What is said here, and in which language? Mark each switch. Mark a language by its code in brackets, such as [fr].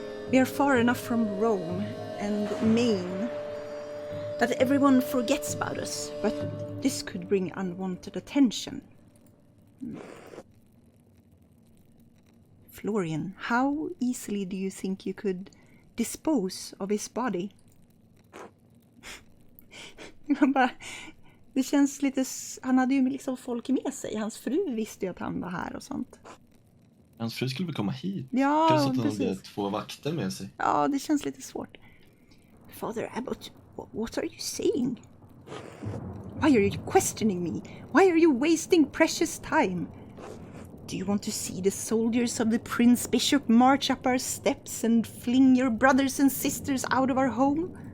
[en] We are far enough from Rome and Maine that everyone forgets about us, but this could bring unwanted attention. Florian, how easily do you think you could dispose of his body? [sv] Det känns lite... Han hade ju liksom folk med sig. Hans fru visste ju att han var här och sånt. Hans fru skulle väl komma hit? Ja, plus att han precis. hade 2 vakter med sig. Ja, det känns lite svårt. [en] Father Abbot, what are you saying? Why are you questioning me? Why are you wasting precious time? Do you want to see the soldiers of the Prince Bishop march up our steps and fling your brothers and sisters out of our home?